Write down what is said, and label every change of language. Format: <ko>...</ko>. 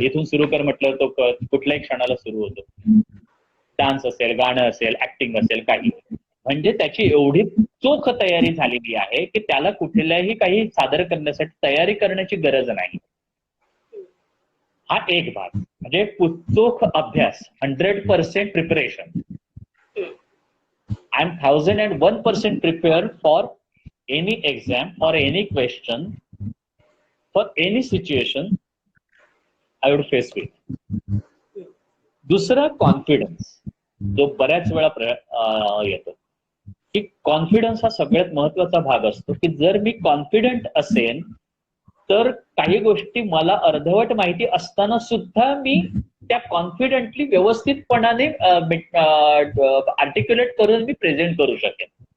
<mr>चल इथून सुरू कर म्हटलं तो कुठल्याही क्षणाला सुरू होतो. डान्स असेल, गाणं असेल, ऍक्टिंग असेल, काही, म्हणजे त्याची एवढी चोख तयारी झालेली आहे की त्याला कुठल्याही काही सादर करण्यासाठी तयारी करण्याची गरज नाही. हा एक भाग, म्हणजे चोख अभ्यास, 100% preparation.</mr> <en>I am 1001% prepared for any exam, for any question, for any situation I would face with.</en> <mr>दुसरा, कॉन्फिडन्स, जो बऱ्याच वेळा येतो, की कॉन्फिडन्स हा सगळ्यात महत्वाचा भाग असतो, की जर मी कॉन्फिडंट असेन तर काही गोष्टी मला अर्धवट माहिती असताना सुद्धा मी त्या कॉन्फिडेंटली व्यवस्थितपणाने आर्टिक्युलेट करून मी प्रेझेंट करू शकेन.</mr>